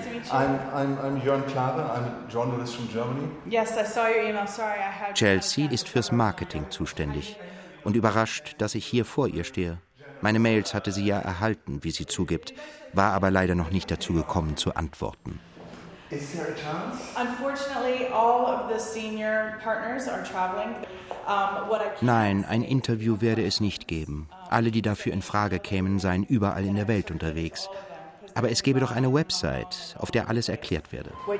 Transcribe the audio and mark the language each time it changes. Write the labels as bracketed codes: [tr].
[en] I'm Jörn Klare, I'm a journalist from Germany. Yes, I saw your email. Sorry, I had [de] Chelsea ist fürs Marketing zuständig und überrascht, dass ich hier vor ihr stehe. Meine Mails hatte sie ja erhalten, wie sie zugibt, war aber leider noch nicht dazu gekommen zu antworten. [en] Is there a chance? Unfortunately, all of the senior partners are traveling. [de] Nein, ein Interview werde es nicht geben. Alle, die dafür in Frage kämen, seien überall in der Welt unterwegs. Aber es gäbe doch eine Website, auf der alles erklärt werde.